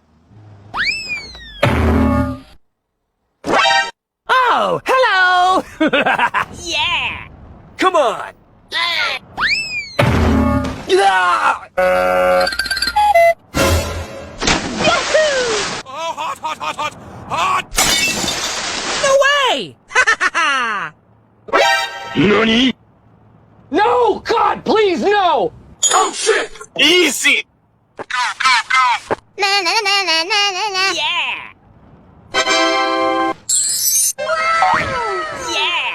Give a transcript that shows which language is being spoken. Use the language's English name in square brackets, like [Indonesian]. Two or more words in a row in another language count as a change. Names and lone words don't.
[English] Oh, hello! Yeah! Come on! Ah. Ah! Yahoo! Oh, hot, hot, hot, hot, hot! No way! Nani? No! God, please, no! I'm sick. Easy! Go, go, go! Na na na na na na na. Yeah! Yeah!